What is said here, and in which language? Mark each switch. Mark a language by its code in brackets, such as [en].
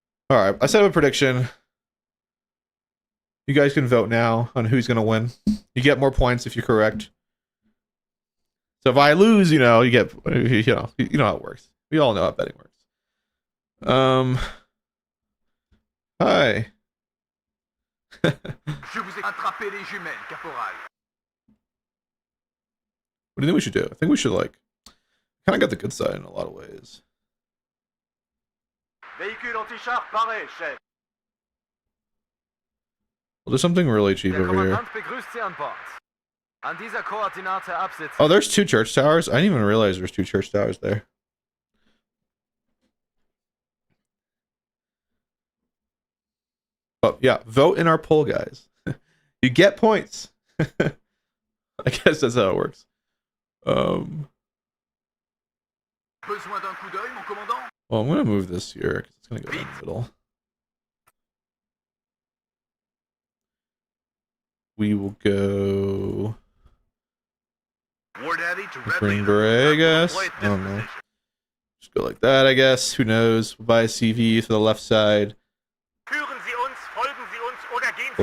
[en] All right, I set up a prediction. You guys can vote now on who's gonna win. You get more points if you're correct. So if I lose, you know, you get, you know how it works. We all know how betting works. Hi. [fr] Je vous ai attrapé les jumelles, caporal. [en] What do you think we should do? I think we should, like, kind of got the good side in a lot of ways. [fr] Véhicule anti-char paré, chef. [en] Well, there's something really cheap [de] Der [en] over here. [de] Kommandant begrüßt Sie an Bord. An dieser Koordinate absitzen. [en] Oh, there's 2 church towers? I didn't even realize there's 2 church towers there. Oh, yeah. Vote in our poll, guys. You get points. I guess that's how it works. [fr] Besoin d'un coup d'œil, mon commandant? [en] Well, I'm going to move this here because it's going to go in the middle. We will go... War Daddy to Red Green Leader. Beret, I guess. Deploy I don't know. disposition. Just go like that, I guess. Who knows? We'll buy a CV for the left side. [de] Führen Sie uns, folgen Sie uns oder gehen Sie